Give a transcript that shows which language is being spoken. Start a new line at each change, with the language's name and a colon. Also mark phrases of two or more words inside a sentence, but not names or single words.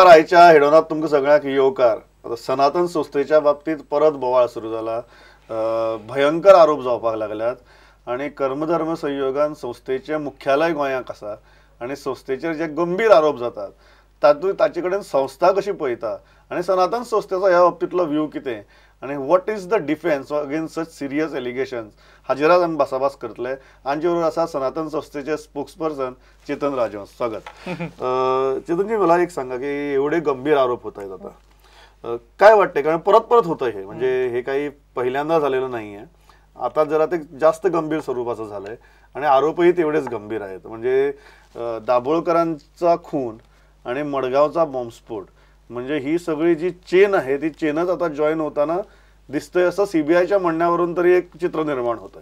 Konkani: आयच्या हेडोनात तुमकां सगळ्यांक येवकार. आता सनातन संस्थेच्या बाबतीत परत बोवाळ सुरू झाला. भयंकर आरोप जावपाक लागल्यात आणि कर्मधर्म संयोगान संस्थेचे मुख्यालय गोंयांत आसा आणि संस्थेचेर जे गंभीर आरोप जातात ताचे कडेन संस्था कशी पळयता आणि सनातन संस्थेचो ह्या बाबतीतलो व्यू कितें आणि
English: what is the defence against such serious allegations
Konkani: हाजेर आमी भासाभास करतले. आमचे बरोबर आसा सनातन संस्थेचे स्पोक्सपर्सन चेतन राजहंस. स्वागत.
Marathi: चेतनजी, मला एक सांगा की एवढे गंभीर आरोप होत आहेत आता, काय वाटते? कारण परत परत होतं हे, म्हणजे हे काही पहिल्यांदा झालेलं नाहीये. आता जरा ते जास्त गंभीर स्वरूपाचं झालंय आणि आरोपही तेवढेच गंभीर आहेत. म्हणजे दाभोळकरांचा खून आणि मडगावचा बॉम्बस्फोट, म्हणजे ही सगळी जी चेन आहे ती चेनच आता जॉईन होताना दिसतंय असं सीबीआयच्या म्हणण्यावरून तरी एक चित्र निर्माण होत आहे.